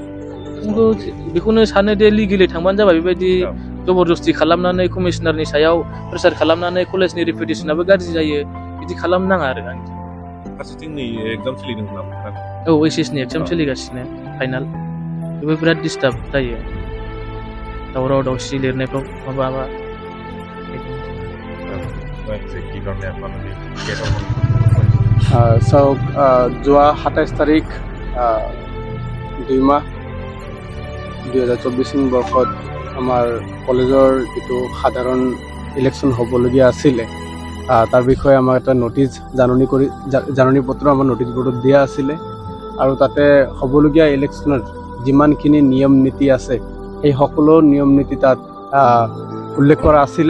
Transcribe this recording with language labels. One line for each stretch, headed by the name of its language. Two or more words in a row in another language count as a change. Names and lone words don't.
Bodo: बेखौनो सानो दे लिगेलि थांबानो जाबाय बेबायदि जबरदस्ति खालामनानै कमिसनारनि सायाव प्रेसार खालामनानै कलेजनि रेपुटेसनाबो गाज्रि जायो बिदि खालामनाङा आरो आंनि फारसेथिं नै एग्जाम सोलिदों नामा? OHS नि एग्जाम सोलिगासिनो फाइनाल बेबो बिराद डिस्टार्ब जायो दावराव दावसि लिरनायफ्राव माबा
Assamese: যোৱা 27 তাৰিখ 2 মাহ 2024 বৰ্ষত আমাৰ কলেজৰ যিটো সাধাৰণ ইলেকশ্যন হ'বলগীয়া আছিলে তাৰ বিষয়ে আমাক এটা নটিচ জাননী পত্ৰ আমাৰ নটিচ বৰ্ডত দিয়া আছিলে আৰু তাতে হ'বলগীয়া ইলেকশ্যনৰ যিমানখিনি নিয়ম নীতি আছে সেই সকলো নিয়ম নীতি তাত উল্লেখ কৰা আছিলে।